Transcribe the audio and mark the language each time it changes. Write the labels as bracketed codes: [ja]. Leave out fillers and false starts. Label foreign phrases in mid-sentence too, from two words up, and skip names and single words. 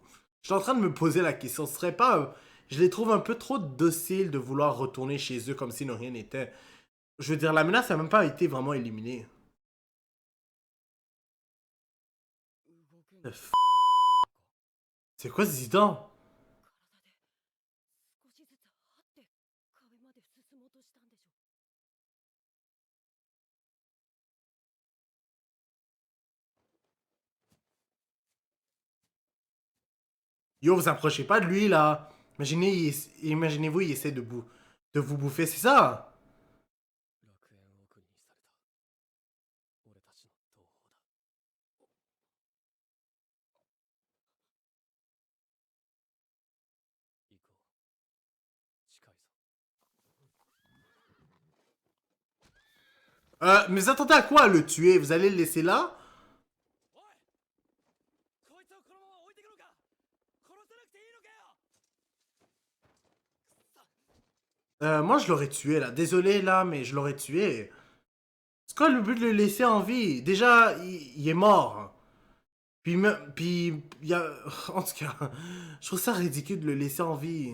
[fr] Je suis en train de me poser la question, ce serait pas, je les trouve un peu trop dociles de vouloir retourner chez eux comme si de rien n'était. Je veux dire, la menace n'a même pas été vraiment éliminée. [en] The f- [fr] C'est quoi ce titan? [ja] 体で少しずつ這って壁まで進もうとしたんでしょ。 [fr] Yo, vous approchez pas de lui là. Imaginez-vous, il essaie de vous bouffer, c'est ça? [ja] 楽園を国にされた俺たちの同胞だ。行こう。近いぞ。 [fr] Mais vous attendez à quoi à le tuer? Vous allez le laisser là? [ja] おい、こいつをこのまま置いてくのか。殺さなくていいのかよ。 [fr] Moi, je l'aurais tué là. Désolé là, mais je l'aurais tué. C'est quoi le but de le laisser en vie? Déjà, il est mort. Puis, il y a... En tout cas, je trouve ça ridicule de le laisser en vie.